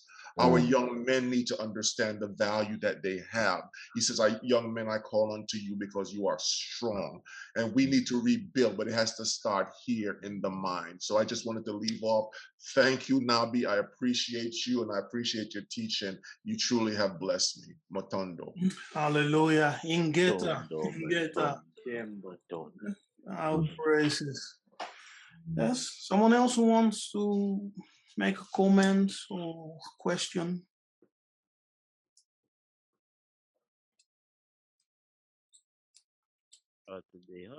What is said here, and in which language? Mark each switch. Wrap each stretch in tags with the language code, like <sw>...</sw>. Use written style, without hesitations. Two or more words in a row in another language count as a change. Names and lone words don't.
<en>Our young men need to understand the value that they have. He says, young men, I call unto you because you are strong. And we need to rebuild, but it has to start here in the mind. So I just wanted to leave off. Thank you, Nabi. I appreciate you, and I appreciate your teaching. You truly have blessed me. Matondo. Hallelujah. Ingeta. Our praises. Yes, someone else who wants to make a comment or question? Today, huh?</en>